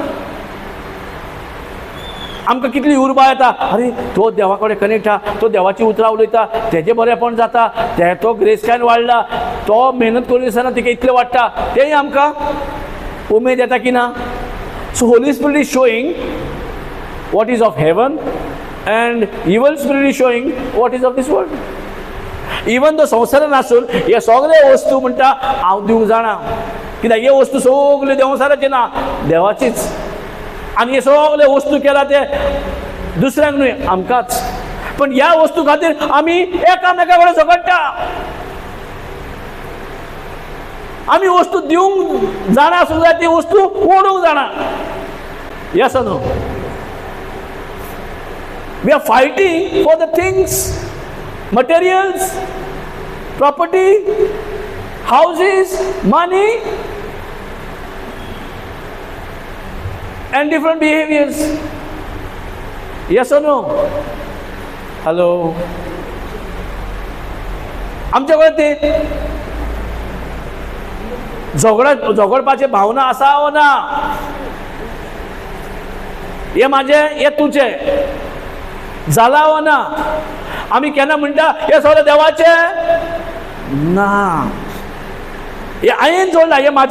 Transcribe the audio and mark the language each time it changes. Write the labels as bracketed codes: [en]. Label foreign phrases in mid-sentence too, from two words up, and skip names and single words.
[kok] आमकां कितली उर्बा येता, अरे तो देवा कडेन कनेक्ट आहा, तो देवाची उतरां उलयता, तेजें बरेंपण जाता, तो ग्रेस्कान वाडला, तो मेहनत करून दिसना तिका इतलें वाडटा, तेंय आमकां उमेद येता की ना. [en] So Holy Spirit is showing what is of heaven and evil spirit is showing what is of this world. Even though [kok] संवसारान आसून हे सगळे वस्तू म्हणटा हांव दिवंक जाणा, कित्याक हे वस्तू सगळे देवसाराचे ना, देवाचीच. आनी हे सगळे वस्तू केला ते दुसऱ्यांक न्हय, आमकांच. पण ह्या वस्तू खातीर आमी एकामेका कडेन झगडटा. आमी वस्तू दिवंक जाणा आसूंक जाय, ती वस्तू ओडूंक जाणा. [en] Yes no? We are fighting for the things, materials, property, houses, money, and different behaviors. Yes or no? Hello? [kok] आमच्या कडेन ते झगडपाचे भावना आसा वा ना? हे माझे, हे तुझे जाला वा ना? आमी केन्ना म्हणटा हे सगळें देवाचे ना, हे हांवें जोडला, हे म्हाजे.